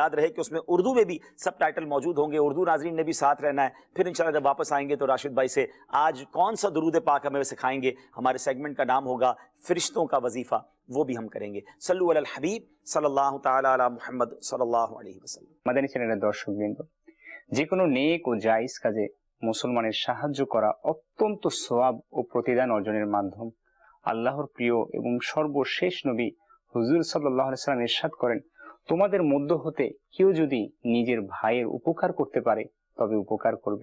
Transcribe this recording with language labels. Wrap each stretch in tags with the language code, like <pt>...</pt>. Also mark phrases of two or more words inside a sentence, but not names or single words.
<ur>یاد رہے کہ اس میں اردو میں بھی سب ٹائٹل موجود ہوں گے. اردو ناظرین نے بھی ساتھ رہنا ہے. پھر انشاءاللہ جب واپس آئیں گے تو راشد بھائی سے آج کون سا درود پاک ہمیں سکھائیں گے. ہمارے سیگمنٹ کا نام ہوگا فرشتوں کا وظیفہ، وہ بھی ہم کریں گے.</ur> <ar>صلو علی الحبیب صلی اللہ تعالی علی محمد صلی اللہ علیہ وسلم.</ar> <bn>মাদানী চ্যানেলের দর্শকবৃন্দ, যে কোনো নেক ও জায়েজ কাজে মুসলমানের সাহায্য করা অত্যন্ত সওয়াব ও প্রতিদান অর্জনের মাধ্যম. আল্লাহর প্রিয় এবং সর্বশেষ নবী হুজুর</bn> <ar>صلى الله عليه وسلم</ar> <bn>ইরশাদ করেন, তোমাদের মধ্য হতে কেউ যদি নিজের ভাইয়ের উপকার করতে পারে তবে উপকার করবে.</bn>